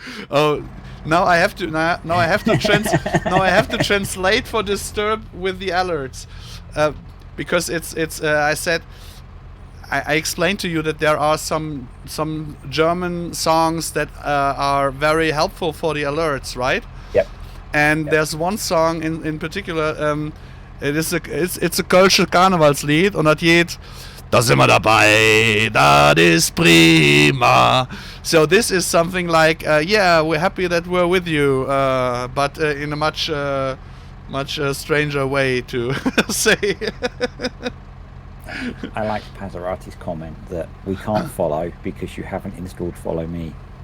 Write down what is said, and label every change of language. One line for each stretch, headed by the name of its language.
English: Oh, now I have to translate for disturb with the alerts, because I said. I explained to you that there are some German songs that are very helpful for the alerts, right? Yep. And there's one song in particular. It's a
German: kölsche Karnevalslied und das geht. Da sind wir dabei, das ist prima.
English: So this is something like, yeah, we're happy that we're with you, but in a much stranger way to say. I like Pazarati's comment that we can't follow because you haven't installed Follow Me.